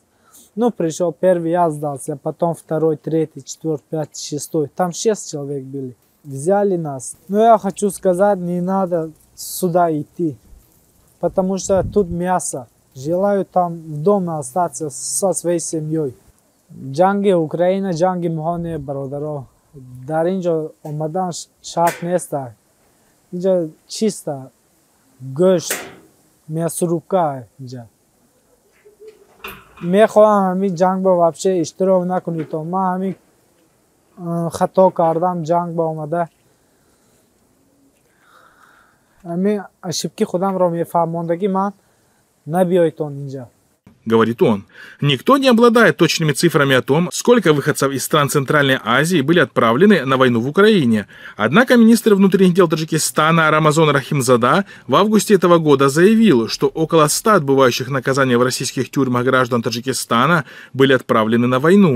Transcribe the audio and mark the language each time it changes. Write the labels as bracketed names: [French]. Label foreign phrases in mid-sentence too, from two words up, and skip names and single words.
[Russian] Пришел первый, я сдался, потом второй, третий, четвертый, пятый, шестой. Там 6 человек были. Взяли нас. Я хочу сказать, не надо сюда идти. Потому что тут мясо. Желаю там в доме остаться со своей семьей. [Tajik] Джанги Украина, джанги мухоне бародаро. Дар инҷо омадан шарт нест. Инҷа чисто гӯшт, мясорубка инҷа. Мехоҳам ҳамин ҷангба вообще иштирок накунед. Ман ҳамин хато кардам, ҷангба омада. Ҳамин ошибки худамро мефаҳмондагӣ ман набиёйтон инҷа. [Russian] Говорит он. Никто не обладает точными цифрами о том, сколько выходцев из стран Центральной Азии были отправлены на войну в Украине. Однако министр внутренних дел Таджикистана Рамазан Рахимзада в августе этого года заявил, что около 100 отбывающих наказания в российских тюрьмах граждан Таджикистана были отправлены на войну.